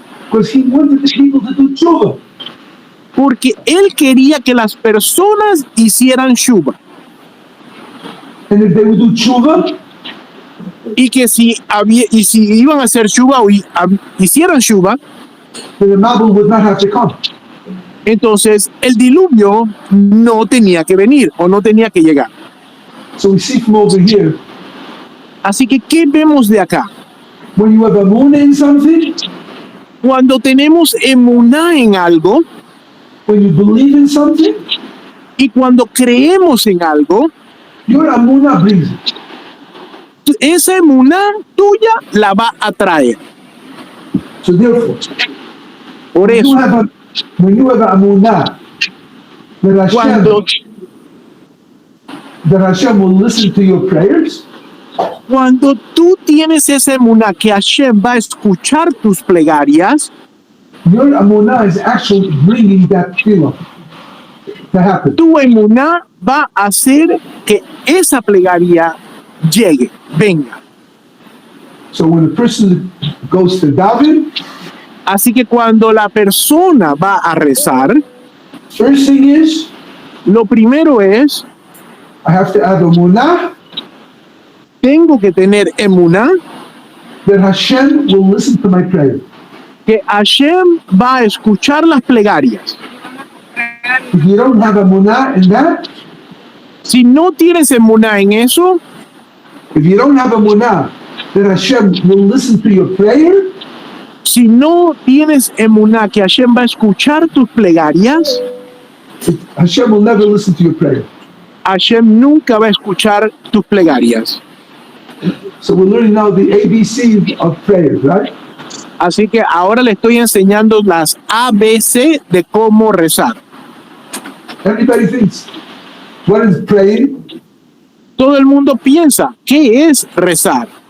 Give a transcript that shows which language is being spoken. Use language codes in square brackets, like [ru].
[en] Because he wanted the people to do tshuva. [es] porque él quería que las personas hicieran shuba. [en] And if they would do tshuva, [es] Y que si iban a hacer shuba o hicieran shuba, [en] then the Mabul would not have to come. [es] entonces el diluvio no tenía que venir o no tenía que llegar. [en] So we see from over here, [es] Así que, ¿qué vemos de acá? [en] when you have amunah in something, [es] Cuando tenemos emuná en algo [en] when you believe in something, [es] y cuando creemos en algo, [en] your amunah brings it. [es] esa emuná tuya la va a traer. [en] So therefore, [es] Por [en] when you [es] eso, [en] have when you have amunah that [es] cuando, [en] Hashem will listen to your prayers, [es] cuando tú tienes esa emuná que Hashem va a escuchar tus plegarias, [en] your amunah is actually bringing that tefillah to happen. [es] tu emuná va a hacer que esa plegaria llegue, venga. [en] So when a person goes to daven, [es] Así que cuando la persona va a rezar, [en] first thing is [es] lo primero es, [en] I have to have amunah [es] tengo que tener emuná [en] that Hashem will listen to my prayer. [es] que Hashem va a escuchar las plegarias. [en] If you don't have amunah in that, [es] Si no tienes emuná en eso, [en] if you don't have amunah that Hashem will listen to your prayer, [es] si no tienes emuná que Hashem va a escuchar tus plegarias, [en] Hashem will never listen to your prayer. [es] Hashem nunca va a escuchar tus plegarias. [en] So we're learning now the ABC of prayer, right? [es] Así que ahora le estoy enseñando las ABC de cómo rezar. [en] Everybody thinks, what is praying? [es] Todo el mundo piensa, ¿qué es rezar?